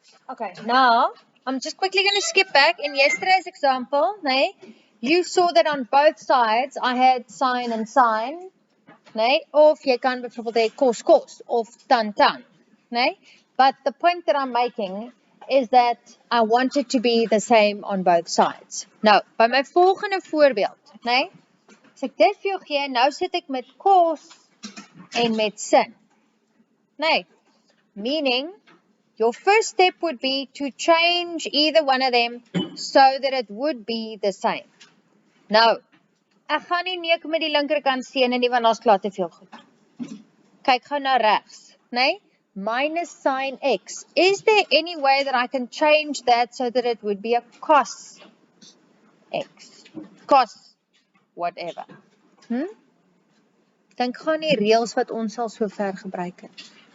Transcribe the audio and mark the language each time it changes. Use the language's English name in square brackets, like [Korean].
[English] Okay, now I'm just quickly going to skip back. In yesterday's example, you saw that on both sides I had sine and sine, [Afrikaans] of jy kan byvoorbeeld hê cos of tan. [English] But the point that I'm making is that I want it to be the same on both sides. [Afrikaans] Nou, by my volgende voorbeeld, as ek dit vir jou gee, nou sit ek met cos en met sin. [English] Meaning, your first step would be to change either one of them so that it would be the same. [Afrikaans] Nou, ek gaan nie neek met die linkerkant steen nie, want daar's klaar te veel goed. Kyk gou na regs, minus sine x. [English] Is there any way that I can change that so that it would be a cos x? Cos whatever. [Afrikaans] Dink gaan die reëls wat ons al so ver gebruik het.